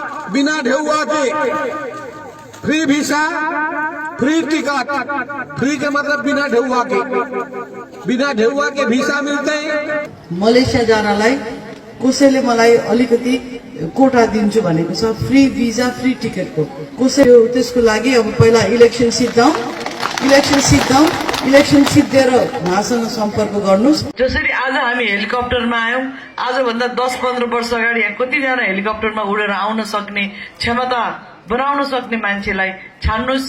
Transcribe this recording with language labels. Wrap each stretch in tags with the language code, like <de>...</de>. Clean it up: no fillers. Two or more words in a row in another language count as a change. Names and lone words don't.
<hi>बिना ढेउआ के</hi> <en>free visa, free ticket,</en> <hi>फ्री के मतलब बिना ढेउआ के वीसा मिलते हैं।</hi> <ne>मलेसिया जानलाई कसैले मलाई अलिकति कोटा दिन्छु भनेको छ,</ne> <en>free visa free</en> <ne>टिकटको। कसै त्यसको लागि अब पहिला इलेक्सन सिद्धाउँ, इलेक्सन सिद्धिएर उहाँसँग सम्पर्क गर्नुहोस्। जसरी आज हामी हेलिकप्टरमा आयौं, आजभन्दा 10-15 वर्ष अगाडि यहाँ कतिजना हेलिकप्टरमा उडेर आउन सक्ने क्षमता बनाउन सक्ने मान्छेलाई छान्नुहोस्।</ne>